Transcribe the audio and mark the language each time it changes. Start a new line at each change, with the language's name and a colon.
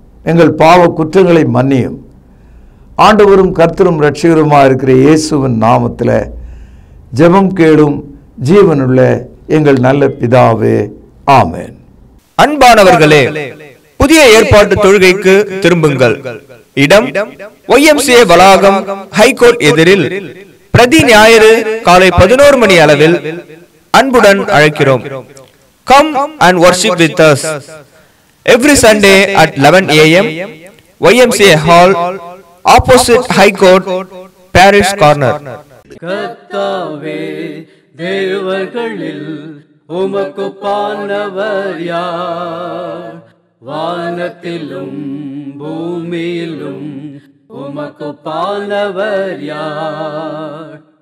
Tamil: எங்கள் பாவ குற்றங்களை மன்னியும். ஆண்டவரும் கர்த்தரும் இரட்சகருமாக இருக்கிற இயேசுவின் நாமத்தில் ஜெபம் கேளும் ஜீவனுள்ள எங்கள் நல்ல பிதாவே, ஆமென். அன்பானவர்களே, புதிய ஏற்பாட்டு தொழுகைக்கு திரும்புங்கள். இடம் YMCA வளாகம், ஹைகோர்ட் எதிரில், பிரதி ஞாயிறு காலை 11 மணி அளவில் அன்புடன் அழைக்கிறோம்.
English: Come and worship with us every Sunday at 11 a.m. YMCA Hall, opposite High Court, Parish Corner.
Tamil: கர்த்தாவே, தேவர்களில் உமக்கு பானவர் யார்? வானத்திலும் பூமியிலும் உமக்கு பானவர் யார்?